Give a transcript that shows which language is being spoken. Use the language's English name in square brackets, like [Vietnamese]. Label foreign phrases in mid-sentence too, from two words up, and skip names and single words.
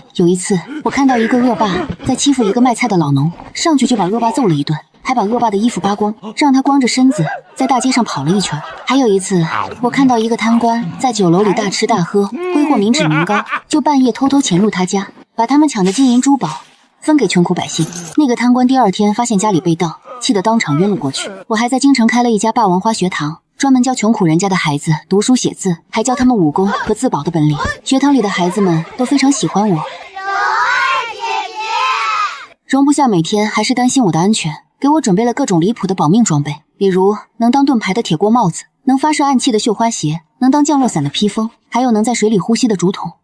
[Chinese] 有一次，我看到一個惡霸在欺負一個賣菜的老農，上去就把惡霸揍了一頓，還把惡霸的衣服扒光，讓他光着身子在大街上跑了一圈。還有一次，我看到一個貪官在酒樓裡大吃大喝，揮霍民脂民膏，就半夜偷偷潛入他家，把他們搶的金銀珠寶分給窮苦百姓。那個貪官第2天發現家裡被盜，氣得當場暈了過去。我還在京城開了一家霸王花學堂，專門教窮苦人家的孩子讀書寫字，還教他們武功和自保的本領。學堂裡的孩子們都非常喜歡我。蓉兒姐姐，容不下每天還是擔心我的安全，給我準備了各種離譜的保命裝備，比如能當盾牌的鐵鍋帽子，能發射暗器的繡花鞋，能當降落傘的披風，還有能在水裡呼吸的竹筒。